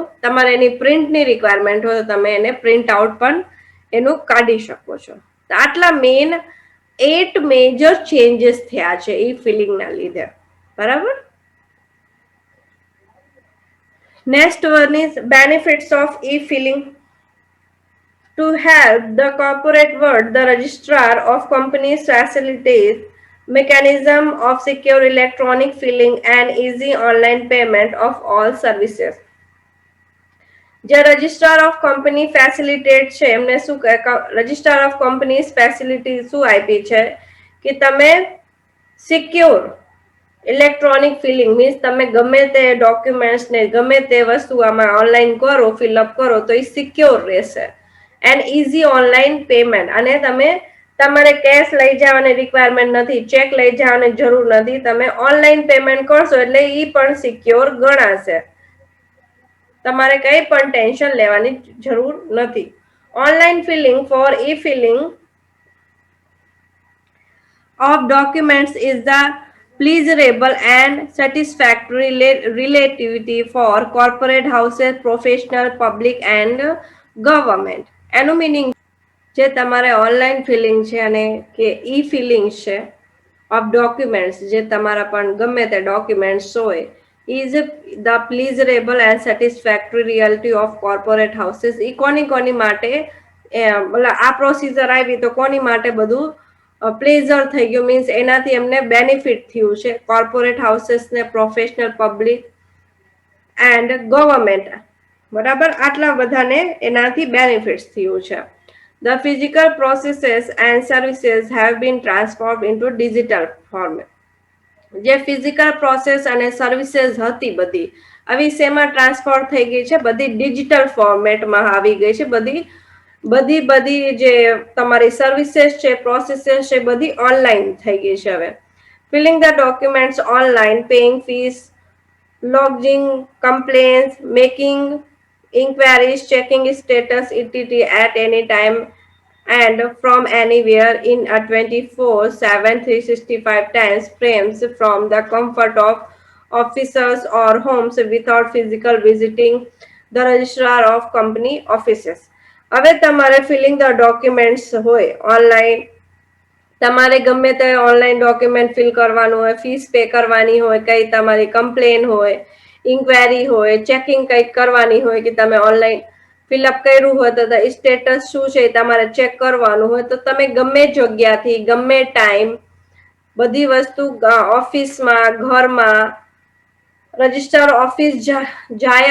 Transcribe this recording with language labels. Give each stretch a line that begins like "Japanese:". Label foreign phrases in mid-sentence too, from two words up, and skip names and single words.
Gujarati: તમારે એની પ્રિન્ટની રિક્વાયરમેન્ટ હોય તો તમે એને
English: print out
Gujarati: પણ એનું કાઢી શકો છો. આટલા મેઇન 8
English: major changes
Gujarati: થયા છે ઈ ફિલિંગના લીધે. બરાબર.
English: Next one is benefits of e-filing. To help the corporate world, the registrar of companies facilitates mechanism of secure electronic filing and easy online payment of all services.
Gujarati: જે
English: registrar of company
Gujarati: ફેસિલિટેટ છે એમને શું
English: registrar of company
Gujarati: ફેસિલિટી શું આપી છે કે તમે
English: secure electronic filing
Gujarati: મીન્સ તમે ગમે તે ડોક્યુમેન્ટ્સ ને ગમે તે વસ્તુ આમાં ઓનલાઈન કરો ફિલઅપ કરો તો એ સિક્યોર રહેશે એન્ડ
English: easy online payment
Gujarati: અને તમે તમારે કેશ લઈ જવાની રિક્વાયરમેન્ટ નથી ચેક લઈ જવાની જરૂર નથી તમે
English: online payment
Gujarati: કરશો એટલે એ પણ સિક્યોર ગણાશે તમારે કઈ પણ ટેન્શન લેવાની જરૂર નથી
English: online filing for e filing of documents is the pleasurable and satisfactory relativity for corporate houses, professional, public and government.
Gujarati: એનું meaning જે તમારે
English: online filing
Gujarati: છે અને કે ઈ ફિલિંગ છે
English: of documents
Gujarati: જે તમારા પણ ગમે તે ડોક્યુમેન્ટ્સ હોય
English: is the pleasurable and satisfactory reality of corporate houses
Gujarati: ઈ કોની માટે આ પ્રોસીજર આવી તો કોની માટે બધું પ્લેઝર થઈ ગયું મીન્સ એનાથી એમને બેનિફિટ થયું છે
English: corporate houses
Gujarati: ને
English: professional public and government
Gujarati: બરાબર આટલા બધાને એનાથી બેનિફિટ્સ થયું છે
English: The physical processes and services have been transformed into digital format.
Gujarati: જે ફિઝિકલ પ્રોસેસ અને સર્વિસીસ હતી બધી આવી શેમાં ટ્રાન્સફર થઈ ગઈ છે બધી ડિજિટલ ફોર્મેટમાં આવી ગઈ છે બધી જે તમારી સર્વિસીસ છે પ્રોસેસીસ છે બધી ઓનલાઈન થઈ ગઈ છે હવે
English: filing the documents online paying fees logging complaints making inquiries checking status etc at any time and from anywhere in a 24/7 365 times frames from the comfort of offices or homes without physical visiting the registrar of company offices
Gujarati: હવે તમારે
English: filing the documents
Gujarati: હોય ઓનલાઈન તમારે ગમે તે ઓનલાઈન ડોક્યુમેન્ટ ફિલ કરવાનું હોય
English: fees pay
Gujarati: કરવાની હોય કઈ તમારી કમ્પ્લેન હોય ઇન્ક્વાયરી હોય ચેકિંગ કંઈક કરવાની હોય કે તમે ઓનલાઈન ફિલઅપ કર્યું હોય તો સ્ટેટસ શું છે તમારે ચેક કરવાનું હોય તો તમે ગમે જગ્યાથી ગમે ટાઈમ બધી વસ્તુ ઓફિસમાં ઘરમાં
English: register office
Gujarati: જાયા